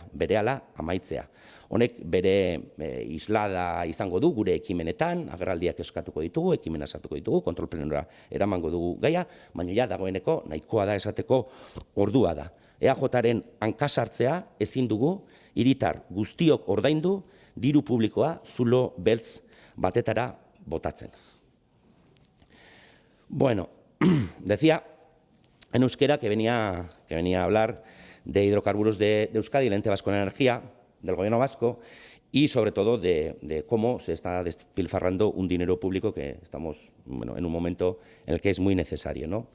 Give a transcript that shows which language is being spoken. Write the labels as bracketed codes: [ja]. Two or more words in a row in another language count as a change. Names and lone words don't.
[eu] Honek bere islada izango du gure ekimenetan, agerraldiak eskatuko ditugu, ekimena sartuko ditugu, kontrol plenora eramango dugu gaia, baina dagoeneko nahikoa da esateko ordua da. EAJaren hankasartzea ezin dugu, hiritar guztiok ordaindu, diru publikoa zulo beltz batetara botatzen. [es] Bueno, decía en euskera que venía a hablar de Hidrocarburos de Euskadi, el ente vasco de energía, del gobierno vasco, y sobre todo de cómo se está despilfarrando un dinero público que estamos en un momento en el que es muy necesario, ¿no?